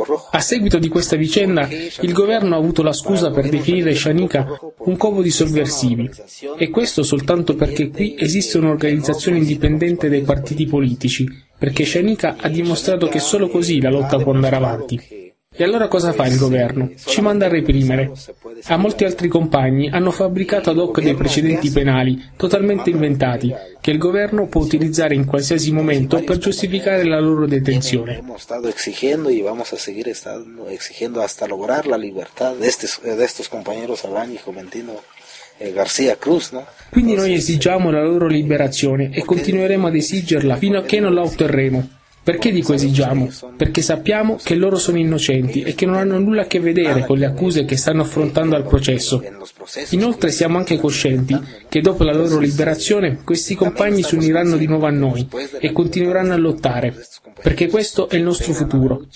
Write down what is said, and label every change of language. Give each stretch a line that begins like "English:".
Italian: A seguito di questa vicenda, il governo ha avuto la scusa per definire Xanica un covo di sovversivi, e questo soltanto perché qui esiste un'organizzazione indipendente dai partiti politici, perché Xanica ha dimostrato che solo così la lotta può andare avanti. E allora cosa fa il governo? Ci manda a reprimere. A molti altri compagni hanno fabbricato ad hoc dei precedenti penali, totalmente inventati, che il governo può utilizzare in qualsiasi momento per giustificare la loro detenzione. Abbiamo stato esigendo
Spanish: e vamos a seguir stando exigiendo hasta lograr la libertad de estos compañeros Abraham y Juventino García Cruz, ¿no?
Italian: Quindi noi esigiamo la loro liberazione e continueremo ad esigerla fino a che non la otterremo. Perché dico esigiamo? Perché sappiamo che loro sono innocenti e che non hanno nulla a che vedere con le accuse che stanno affrontando al processo. Inoltre siamo anche coscienti che dopo la loro liberazione questi compagni si uniranno di nuovo a noi e continueranno a lottare, perché questo è il nostro futuro.